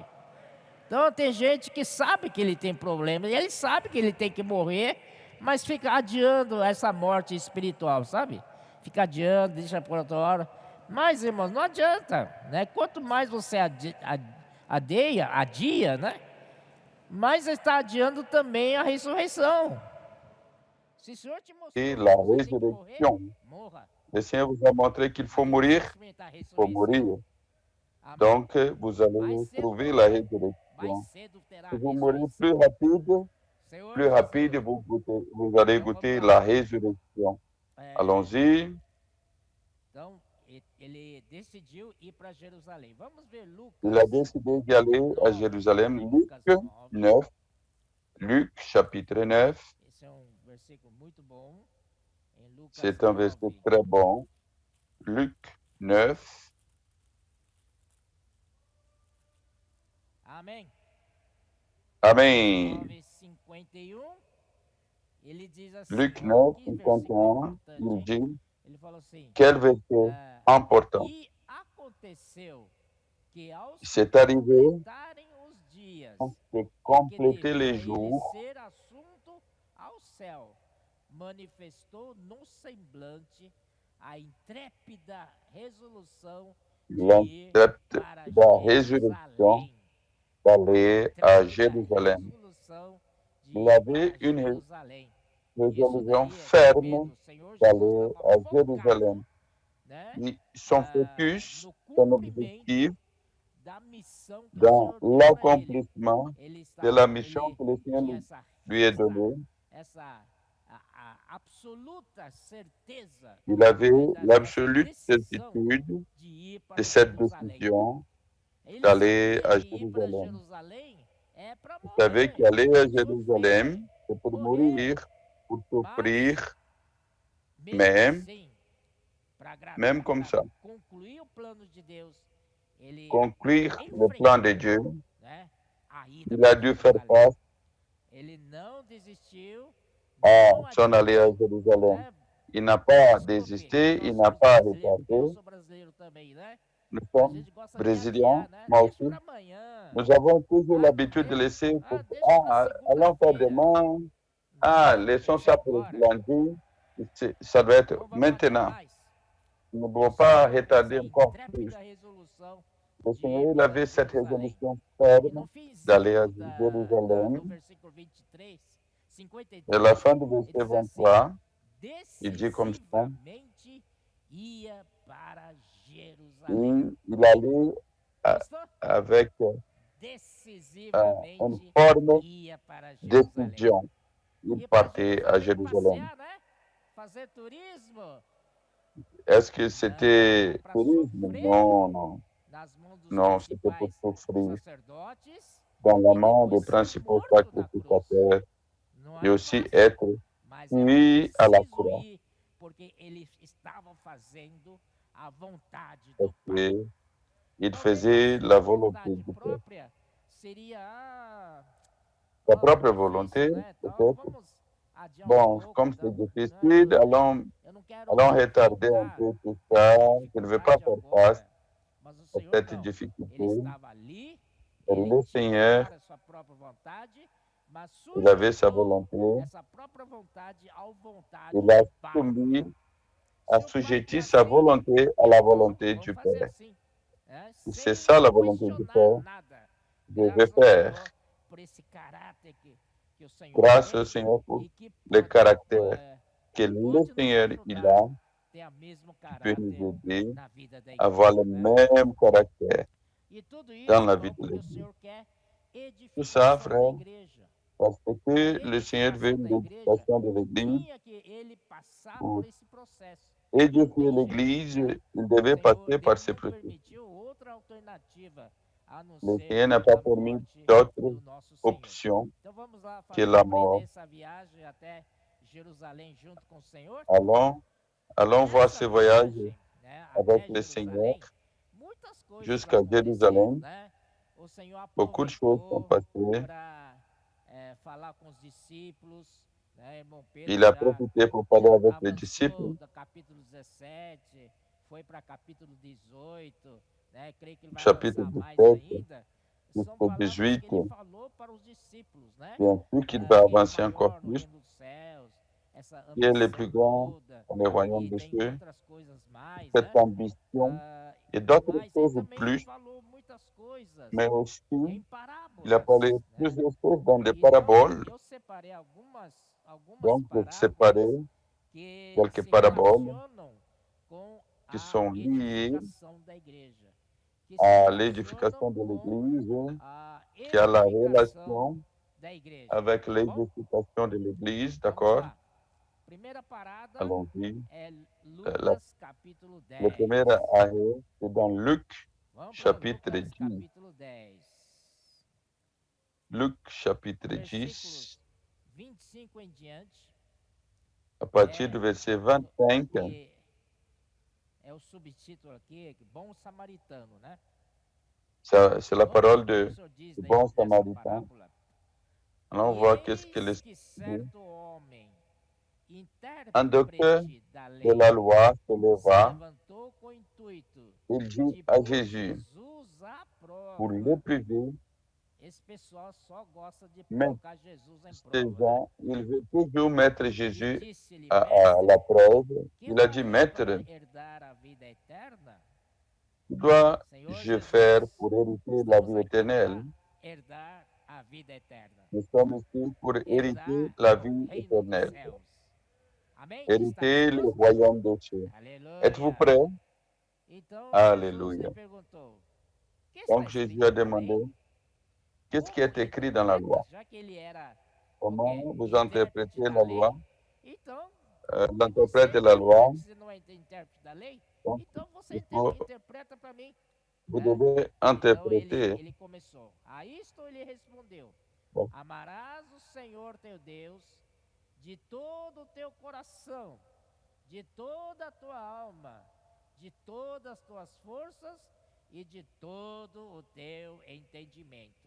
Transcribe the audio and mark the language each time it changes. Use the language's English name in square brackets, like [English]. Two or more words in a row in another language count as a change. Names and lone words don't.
[Portuguese] Então tem gente que sabe que ele tem problema, e ele sabe que ele tem que morrer, mas fica adiando essa morte espiritual, sabe? Fica adiando, deixa por outra hora. Mas, irmãos, não adianta, né? Quanto mais você adia, né? Mais está adiando também a ressurreição. Se o Senhor te mostrou [French] Et [Portuguese] que [French] la [Portuguese] você tem que morrer, [French] résurrection. [Portuguese] morra. [French] Le Seigneur vous a montré qu'il faut mourir, [Portuguese] Experimentar a [French] il faut [Portuguese] ressurreição. [French] mourir. [Portuguese] Amém. [French] Donc, vous allez trouver la [Portuguese] Mais [French] résurrection. [Portuguese] cedo terá [French] Si [Portuguese] a [French] vous mourrez [Portuguese] ressurreição. [French] plus [Portuguese] Senhor [French] rapide, [Portuguese] Jesus, [French] vous allez goûter la résurrection. Allons-y. [Portuguese] Então, ele decidiu ir para Jerusalém. Vamos ver Lucas. [French] Il a décidé d'y aller à Jérusalem. Luc 9. Luc chapitre 9. [Portuguese] Esse é versículo muito bom. Em Lucas [French] C'est un verset [Portuguese] 9. [French] très bon. Luc 9. [Portuguese] Amém. [French] Amen. [Portuguese] 9:51. Ele diz assim. [French] Luc [Portuguese] ó, [French] 9, [Portuguese] que versículo [French] 51, [Portuguese] importante, [French] il [Portuguese] hein? [French] dit, [Portuguese] Ele falou assim. [French] quel verset important. [Portuguese] E aconteceu que ao [French] C'est arrivé [Portuguese] completarem os dias [French] de [Portuguese] que [French] compléter [Portuguese] devia [French] les jours, [Portuguese] ele ser assunto ao céu, manifestou no semblante a intrépida resolução de ir [French] l'intrépide [Portuguese] para [French] de la résurrection [Portuguese] Jerusalém. [French] d'aller à [Portuguese] Intrépida [French] Jérusalem. [Portuguese] resolução de [French] Il [Portuguese] ir [French] avait [Portuguese] para [French] une [Portuguese] Jerusalém. [French] résolution [Portuguese] Isso daí é [French] ferme [Portuguese] tremendo. O Senhor Jesus [French] d'aller [Portuguese] estava [French] à [Portuguese] focado, [French] Jérusalem. [Portuguese] né, [French] Et son focus, [Portuguese] no [French] son [Portuguese] cumprimento [French] objectif, [Portuguese] da missão que o [French] dans [Portuguese] Senhor deu para ele. [French] l'accomplissement [Portuguese] Ele [French] de la mission que le Seigneur [Portuguese] tinha essa [French] lui a donnée. [Portuguese] essa a absoluta certeza [French] Il avait [Portuguese] dessa [French] l'absolute [Portuguese] decisão [French] certitude [Portuguese] de ir para [French] de cette [Portuguese] Jerusalém. [French] décision [Portuguese] Ele [French] d'aller [Portuguese] sabia [French] à [Portuguese] que ir para [French] Jérusalem. [Portuguese] Jerusalém é para [French] Vous savez [Portuguese] morrer, [French] qu'aller à [Portuguese] sofrer, [French] Jérusalem, c'est pour [Portuguese] morrer, [French] mourir, pour souffrir, [Portuguese] mesmo [French] même, [Portuguese] assim, para agradar, [French] même comme [Portuguese] para [French] ça. [Portuguese] concluir o plano de Deus, ele [French] Conclure le plan de Dieu, [Portuguese] né, a ida [French] il a [Portuguese] para [French] dû faire [Portuguese] Jerusalém. [French] face [Portuguese] Ele não desistiu, [French] à [Portuguese] não [French] son aller à [Portuguese] adiou, [French] Jérusalem. [Portuguese] né? [French] Il n'a pas [Portuguese] Desculpe, [French] désisté, [Portuguese] nós [French] il [Portuguese] somos [French] n'a pas [Portuguese] brasileiros, [French] retardé. [Portuguese] eu sou brasileiro também, né? [French] Nous [Portuguese] A [French] sommes [Portuguese] gente gosta de [French] brésiliens, [Portuguese] adiar, né? [French] moi [Portuguese] Deixa [French] aussi. [Portuguese] para amanhã. [French] Nous avons toujours [Portuguese] Ah, [French] l'habitude de [Portuguese] eu- [French] laisser, [Portuguese] deixa pra [French] allons faire [Portuguese] segunda-feira. [French] demain, [Portuguese] Não, [French] laissons [Portuguese] deixa [French] ça pour [Portuguese] agora. [French] lundi. Ça doit être [Portuguese] Não vamos [French] maintenant. [Portuguese] adiar mais. [French] Nous ne [Portuguese] O [French] pouvons pas [Portuguese] Senhor [French] retarder [Portuguese] fez a [French] encore plus. [Portuguese] intrépida resolução [French] Le [Portuguese] de [French] Seigneur, [Portuguese] ir [French] il [Portuguese] para [French] avait cette [Portuguese] Jerusalém. [French] résolution [Portuguese] E [French] ferme [Portuguese] no [French] d'aller à [Portuguese] finzinho do [French] Jérusalem. [Portuguese] versículo 23, [French] Et [Portuguese] 53, [French] à la fin du [Portuguese] ele [French] verset [Portuguese] diz assim, [French] 23, il dit comme ça, [Portuguese] decisivamente ia para Jerusalém. [French] il allait [Portuguese] Gostou? [French] avec une [Portuguese] Decisivamente [French] forme [Portuguese] ia para Jerusalém. [French] décision. Il [Portuguese] Ir para [French] partait à Jérusalem. [Portuguese] passear, né? Fazer turismo [French] Est-ce que c'était [Portuguese] para [French] tourisme? [Portuguese] sofrer [French] Non, non. [Portuguese] nas mãos dos [French] Non, c'était pour [Portuguese] principais [French] souffrir [Portuguese] sacerdotes, [French] dans la [Portuguese] e [French] main [Portuguese] depois [French] des [Portuguese] ser [French] principaux [Portuguese] morto na cruz. [French] sacrificateurs [Portuguese] Não [French] et [Portuguese] é [French] aussi [Portuguese] fácil, [French] être [Portuguese] mas [French] tué à la [Portuguese] preciso [French] croix. [Portuguese] ir, porque ele estava fazendo a vontade do [French] Parce [Portuguese] Pai. [French] qu'il [Portuguese] Talvez [French] faisait [Portuguese] a [French] la [Portuguese] sua [French] volonté [Portuguese] vontade [French] du Père. [Portuguese] própria seria [French] Sa [Portuguese] ó, [French] propre [Portuguese] difícil, [French] volonté, [Portuguese] né? Então [French] peut-être. [Portuguese] vamos adiar [French] Bon, [Portuguese] pouco, [French] comme [Portuguese] então, [French] c'est difficile, allons [Portuguese] eu não quero [French] retarder un [Portuguese] colocar [French] peu tout ça. Je ne vais pas [Portuguese] dificuldade [French] faire face [Portuguese] agora, mas o [French] à [Portuguese] Senhor [French] cette [Portuguese] não. Ele [French] difficulté. [Portuguese] estava ali, [French] Et [Portuguese] ele [French] le [Portuguese] tinha [French] Seigneur, [Portuguese] claro a sua própria vontade, mas [French] il avait sa [Portuguese] sujeitou [French] volonté. [Portuguese] essa própria vontade à vontade [French] Il a [Portuguese] do Pai. [French] soumis, [Portuguese] Se [French] a [Portuguese] o Pai [French] sujetti [Portuguese] quer [French] sa [Portuguese] assim, [French] volonté à la volonté [Portuguese] vamos [French] du [Portuguese] fazer [French] Père. [Portuguese] assim, né? [French] Et [Portuguese] Sem [French] c'est ça la volonté du [Portuguese] questionar [French] Père. [Portuguese] nada. [French] Je vais [Portuguese] Graças ao [French] faire. [Portuguese] Senhor por esse caráter que o Senhor [French] Grâce [Portuguese] tem [French] au Seigneur pour [Portuguese] e que [French] le [Portuguese] pode, [French] caractère que le [Portuguese] pode nos [French] Seigneur il [Portuguese] ajudar [French] a, [Portuguese] a ter o mesmo [French] qui peut [Portuguese] caráter [French] nous aider [Portuguese] na vida da [French] à avoir le [Portuguese] igreja, né? [French] même caractère [Portuguese] E tudo isso, [French] dans la [Portuguese] irmão, [French] vie de [Portuguese] porque o [French] l'Église. [Portuguese] Senhor quer [French] Tout ça, [Portuguese] edificação da [French] frère, [Portuguese] igreja. [French] Parce que le Seigneur veut [Portuguese] edificação da igreja, [French] l'édification de l'Église. [Portuguese] tinha que ele passar por [French] Pour [Portuguese] esse processo. [French] édifier [Portuguese] Tem jeito, [French] l'Église, [Portuguese] né? [French] il [Portuguese] O [French] devait [Portuguese] Senhor, [French] passer par [Portuguese] Deus [French] ce [Portuguese] não [French] processus. [Portuguese] permitiu outra alternativa a não [French] Le [Portuguese] ser [French] Seigneur n'a pas [Portuguese] a [French] permis [Portuguese] morte [French] d'autre [Portuguese] do nosso Senhor. [French] option [Portuguese] Então vamos lá [French] que la mort. [Portuguese] empreender essa viagem até Jerusalém junto com o Senhor. [French] Allons voir ce [Portuguese] Nessa [French] voyage [Portuguese] viagem, né, [French] avec [Portuguese] até [French] le Seigneur [Portuguese] Jerusalém, muitas coisas [French] jusqu'à [Portuguese] aconteceram, [French] Jérusalem. [Portuguese] né? O Senhor [French] Beaucoup de choses sont [Portuguese] aproveitou [French] passées. [Portuguese] para falar com os discípulos, né? Irmão [French] Il [Portuguese] Pedro [French] a [Portuguese] já [French] profité pour parler avec les [Portuguese] avançou [French] disciples. [Portuguese] do capítulo 17, foi para capítulo 18, né? Creio que ele vai [French] Chapitre [Portuguese] avançar mais [French] 17 [Portuguese] ainda. São [French] jusqu'au [Portuguese] palavras que [French] 18. [Portuguese] ele falou para os discípulos, né? [French] Bien sûr qu'il va [Portuguese] Quem é [French] avancer encore [Portuguese] maior no [French] plus. [Portuguese] reino dos céus, essa [French] Qui est le [Portuguese] ambição [French] plus grand [Portuguese] toda, [French] dans le royaume [Portuguese] e [French] des [Portuguese] tem [French] cieux? [Portuguese] outras coisas mais, [French] Cette [Portuguese] né? [French] ambition et d'autres [Portuguese] Mas ele [French] choses [Portuguese] também [French] plus, [Portuguese] falou muitas coisas [French] mais aussi [Portuguese] em [French] il a [Portuguese] parábolas, [French] parlé [Portuguese] né? [French] plusieurs choses dans des [Portuguese] Então, [French] paraboles. [Portuguese] eu separei algumas [French] Donc, j'ai [Portuguese] parábolas [French] séparé [Portuguese] que [French] quelques [Portuguese] se [French] paraboles [Portuguese] relacionam com [French] qui [Portuguese] a [French] sont liées [Portuguese] edificação da igreja, que se [French] à [Portuguese] relacionam [French] l'édification de [Portuguese] com [French] l'Église, [Portuguese] a [French] qui a la [Portuguese] edificação [French] relation [Portuguese] da igreja. [French] avec [Portuguese] Tá bom? [French] l'édification de l'Église, [Portuguese] Vamos [French] d'accord? [Portuguese] lá. Primeira parada [French] Allons-y. [Portuguese] é [French] La- [Portuguese] Lucas capítulo [French] Le [Portuguese] 10. [French] premier arrêt, c'est dans Luc, [Portuguese] Vamos para [French] chapitre [Portuguese] Lucas [French] 10. [Portuguese] capítulo 10. [French] Luc, chapitre [Portuguese] Versículos [French] 10, [Portuguese] 25 em diante. [French] à partir du verset 25. [Portuguese] E é o subtítulo aqui, Bom Samaritano, né? [French] C'est la parole [Portuguese] Vamos ver o que [French] de [Portuguese] o Senhor diz [French] du [Portuguese] daí [French] bon [Portuguese] dessa [French] samaritain. [Portuguese] parábola. [French] Allons [Portuguese] E [French] voir qu'est-ce que le [Portuguese] eis que [French] Seigneur dit. [Portuguese] certo homem, [French] Un docteur [Portuguese] intérprete da [French] de [Portuguese] lei, [French] la loi se [Portuguese] se [French] leva. [Portuguese] levantou com o intuito [French] Il dit [Portuguese] de [French] à [Portuguese] pôr [French] Jésus [Portuguese] Jesus à [French] pour [Portuguese] prova. [French] l'éprouver. [Portuguese] Esse pessoal só gosta de [French] Mais [Portuguese] colocar Jesus em [French] ces [Portuguese] prova, né? [French] gens, ils veulent toujours mettre [Portuguese] E [French] Jésus [Portuguese] disse-lhe, [French] à [Portuguese] mestre, [French] la preuve. [Portuguese] que [French] Il a dit, [Portuguese] farei [French] Maître, [Portuguese] para herdar a vida eterna? [French] que dois-je [Portuguese] Senhor [French] faire [Portuguese] Jesus, [French] pour hériter la [Portuguese] estamos [French] vie [Portuguese] aqui para [French] éternelle? [Portuguese] herdar a vida eterna. [French] Nous sommes ici pour hériter [Portuguese] Herdar [French] la [Portuguese] o [French] vie [Portuguese] reino dos [French] éternelle, [Portuguese] céus. Amém? [French] hériter [Portuguese] Estamos [French] le [Portuguese] prontos? [French] royaume des cieux. Êtes-vous [Portuguese] Aleluia. [French] prêts? [Portuguese] Então [French] Aleluia. [Portuguese] Jesus lhe perguntou, que está [French] Donc Jésus [Portuguese] escrito [French] a [Portuguese] na lei? [French] demandé, qu'est-ce qui [Portuguese] Como [French] est écrit dans la loi? [Portuguese] interpretas? Já que ele era o [French] Comment [Portuguese] quê? [French] vous [Portuguese] Intérprete [French] interprétez [Portuguese] da [French] la [Portuguese] lei. [French] loi? [Portuguese] Então, [French] L'interprète de [Portuguese] você, [French] la [Portuguese] já [French] loi, [Portuguese] que você não é intérprete da lei, [French] donc [Portuguese] então você [French] il faut, [Portuguese] interpreta para mim. [French] vous [Portuguese] Né? [French] devez [Portuguese] Então [French] interpréter. [Portuguese] ele começou. A isto ele respondeu: Bom. Amarás o Senhor teu Deus de todo o teu coração, de toda a tua alma, de todas as tuas forças e de todo o teu entendimento.